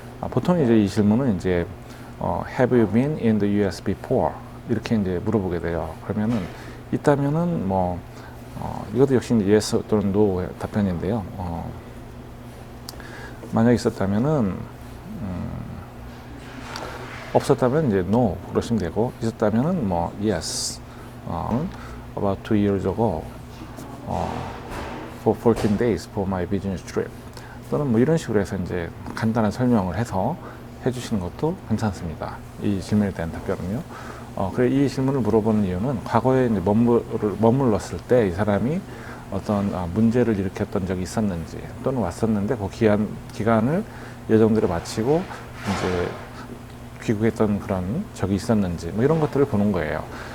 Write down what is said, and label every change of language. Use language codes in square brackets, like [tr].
[ko] 보통 이제 이 질문은 이제 [en] Have you been in the U.S. before? [ko] 이렇게 이제 물어보게 돼요. 그러면은 있다면은 뭐 이것도 역시 이제 yes 또는 no 답변인데요. 만약 있었다면은 없었다면 이제 no 그러시면 되고, 있었다면은 뭐 yes. [en] About 2 years ago, for 14 days for my business trip. [ko] 또는 뭐 이런 식으로 해서 이제 간단한 설명을 해서 해주시는 것도 괜찮습니다. 이 질문에 대한 답변은요. 그래 이 질문을 물어보는 이유는 과거에 이제 머물렀을 때 이 사람이 어떤 문제를 일으켰던 적이 있었는지, 또는 왔었는데 그 기간을 예정대로 마치고 이제 귀국했던 그런 적이 있었는지 뭐 이런 것들을 보는 거예요.